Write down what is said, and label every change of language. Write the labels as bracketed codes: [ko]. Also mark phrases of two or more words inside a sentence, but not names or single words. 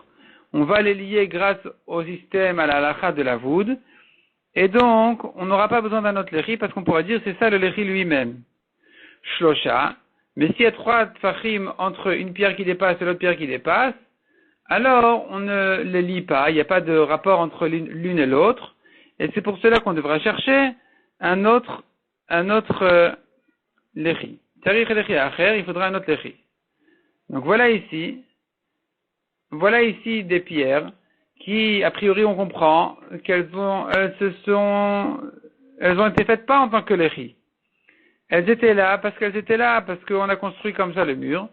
[fr] On va les lier grâce au système à la halakha de la voûte, et donc on n'aura pas besoin d'un autre lechi, parce qu'on pourra dire c'est ça le lechi lui-même. Shlosha, mais s'il y a 3 tfachim entre une pierre qui dépasse et l'autre pierre qui dépasse, alors on ne les lie pas, il n'y a pas de rapport entre l'une et l'autre, et c'est pour cela qu'on devra chercher un autre lechi. [he] Tarich lechi acher, [fr] il faudra un autre lechi. Donc voilà ici des pierres qui, a priori, on comprend qu'elles ont été faites pas en tant que lechi. Elles étaient là parce qu'on a construit comme ça le mur.